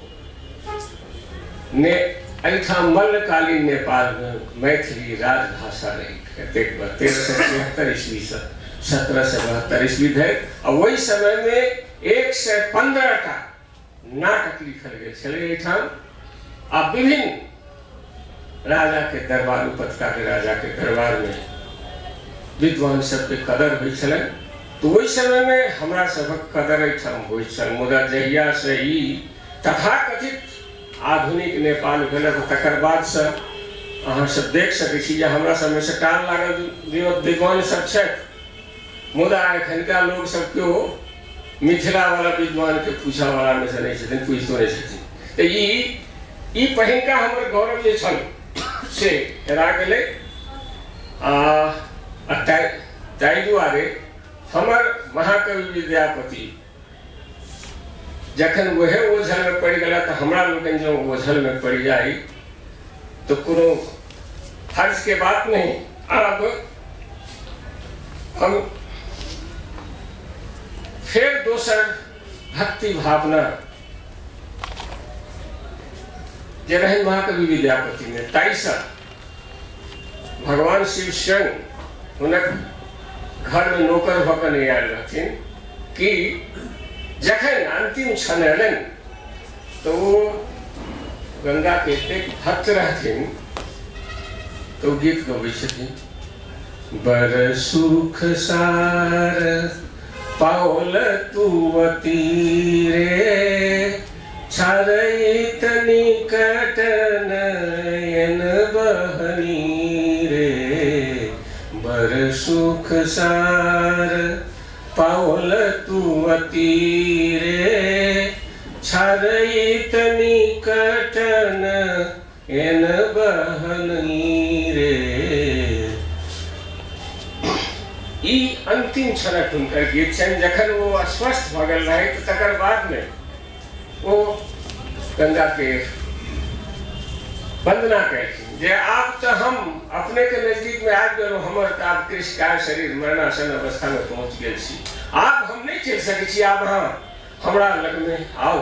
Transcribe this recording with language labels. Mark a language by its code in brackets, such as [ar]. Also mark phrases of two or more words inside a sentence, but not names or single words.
[mai] ने मल्लकालीन नेपाल में मैथिली राजभाषा रही 1376 ईस्वी से 1772 ईस्वी धरि और वही समय में 115टा नाटक लिखल गए आ विभिन्न राजा के दरबार उपत्यका के राजा के दरबार में विद्वान सबके कदर होइ छलै। तो वही समय में हमरा सबक कदर होइ छल मुदा जहिया से ई तथाकथित आधुनिक नेपाल भेल तकर बाद से अहाँ सब देख सकै छी जे हमरा सब में से टाल लागल विद्वान सब छथि मुदा एखनका लोग सब केओ मिथिला वाला विद्वान के पूछा वाला में से नहीं छथिन पूछतो नहीं छथिन। तो ई पहिनका हमर गौरव जे छल से हेरा गेलै आ ताहि दुआरे हमर महाकवि विद्यापति जखन वह ओझल में पड़ गला तो हमरा लोगन जो ओझल में पड़ जाई तो कोनो हर्ष के बात नहीं। अब हम फिर दोसर भक्ति भावना जे रहन महाकवि विद्यापति में ताइसा भगवान शिव स्वयं हुनक घर में नौकर भकर नहीं आयल रहथिन कि जखन अंतिम क्षण एलन तो वो गंगा के एतेक भक्त रहथिन तो गीत गबै छथिन बर सुख सार पाओल तुवती रे छारैत निकट नयन बहनी रे बर सुख सार पाओल तुवती रे छारैत निकट नयन बहनी रे। ई अंतिम क्षणक हुनकर गीत छनि जखन वो अस्वस्थ भ गेल रहै तकर बाद में वो गंगा के वंदना कयलखिन जे आब तो हम अपने के नजदीक में आबि गेलहुँ, हमर तो आब कृषिकाय शरीर मरणासन अवस्था में पहुँच गेल छी, आब हम नहीं चलि सकै छी, आब अहाँ हमरा लग में आउ।